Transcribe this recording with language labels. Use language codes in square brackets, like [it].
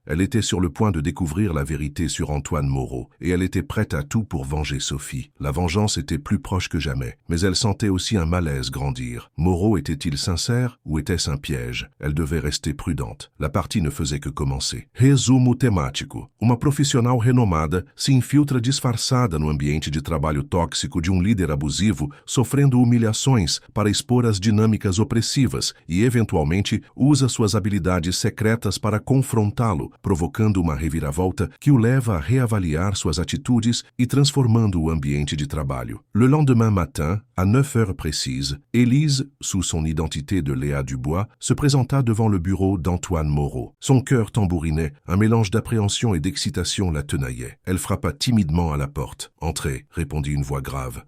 [fr] Elle était sur le point de découvrir la vérité sur Antoine Moreau et elle était prête à tout pour venger Sophie. La vengeance était plus proche que jamais, mais elle sentait aussi un malaise grandir. Moreau était-il sincère ou était-ce un piège? Elle devait rester prudente. La partie ne faisait que commencer. [pt] Resumo temático. exemplo. Uma profissional renomada se infiltra disfarçada no ambiente de trabalho tóxico de um líder abusivo, sofrendo humilhações para expor as dinâmicas opressivas e, eventualmente, usa suas habilidades secretas para confrontá-lo, provocando uma reviravolta que o leva a reavaliar suas atitudes e transformando o ambiente de trabalho. [fr] Le lendemain matin, à 9 heures précises, Élise, sous son identité de Léa Dubois, se présenta devant le bureau d'Antoine Moreau. Son cœur tambourinait, un mélange d'appréhension et d'excitation la tenaillait. Elle frappa timidement à la porte. « Entrez », répondit une voix grave.